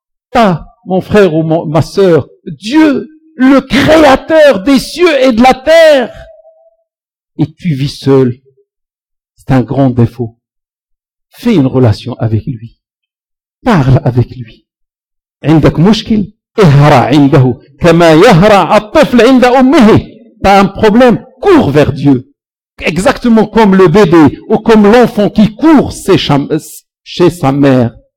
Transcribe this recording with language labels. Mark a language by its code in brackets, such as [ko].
[fr] T'as, mon frère ou ma sœur, Dieu, le créateur des cieux et de la terre, et tu vis seul, c'est un grand défaut. Fais une relation avec lui. Parle avec lui. [ar] عندك مشكل, اهرع عنده, كما يهرع الطفل عند أمه. [fr] T'as un problème, cours vers Dieu. Exactement comme le bébé ou comme l'enfant qui court chez sa mère.